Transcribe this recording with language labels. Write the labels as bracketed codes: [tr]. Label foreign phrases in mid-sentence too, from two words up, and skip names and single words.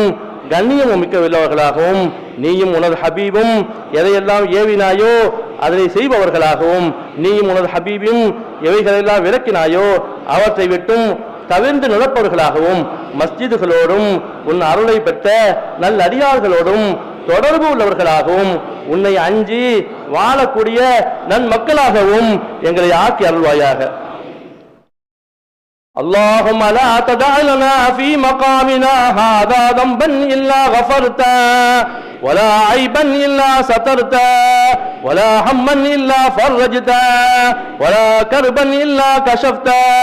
[ta] கண்ணியமும் மிக்கவர்களாகவும் நீயும் உனது ஹபீபும் எதையெல்லாம் ஏவினாயோ அதனை செய்பவர்களாகவும் நீயும் உனது ஹபீபும் எவைகளெல்லாம் விளக்கினாயோ அவற்றை விட்டும் தவிர்ந்து நடப்பவர்களாகவும் மஸ்ஜிதுகளோடும் உன் அருளை பெற்ற நல்ல அடியார்களோடும் தொடர்பு உள்ளவர்களாகவும் உன்னை அஞ்சி வாழக்கூடிய நன்மக்களாகவும் எங்களை ஆக்கி அருள்வாயாக. [ar] اللهم لا تدع لنا في مقامنا هذا ذنبا إلا غفرته ولا عيبا إلا سترته ولا هما إلا فرجته ولا كربا إلا كشفته